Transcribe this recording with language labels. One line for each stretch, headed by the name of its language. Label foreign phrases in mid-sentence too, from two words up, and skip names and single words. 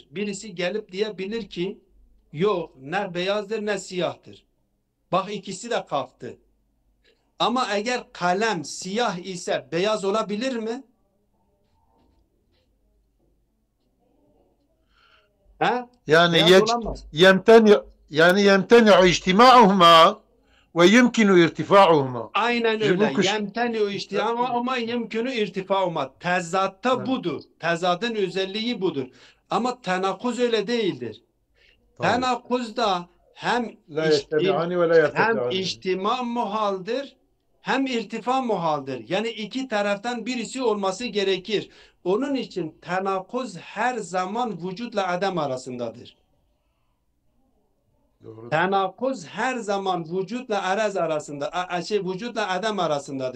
Turkish: Birisi gelip diyebilir ki yok ne beyazdır ne siyahtır. Bak ikisi de kalktı. Ama eğer kalem siyah ise beyaz olabilir mi? Ha? Yani Beyaz olamaz.
Arabic: يمتنع اجتماعهما ويمكن ارتفاعهما.
Turkish: Aynen Şimdi bu öyle. kuş-
Arabic: يمتنع
Turkish: işte ama
Arabic: يمكن ارتفاعهما.
Turkish: Tezatta Evet. budur. Tezadın özelliği budur. Ama tenakuz öyle değildir. Tabii. Tenakuzda hem
Arabic: لا يجتمعان ولا
Turkish: hem
Arabic: يرتفعان.
Turkish: içtima muhaldir hem irtifa muhaldir. Yani iki taraftan birisi olması gerekir. Onun için tenakuz her zaman vücutla adem arasındadır. Doğru. Tenakuz her zaman vücutla araz arasında, vücutla adem arasındadır.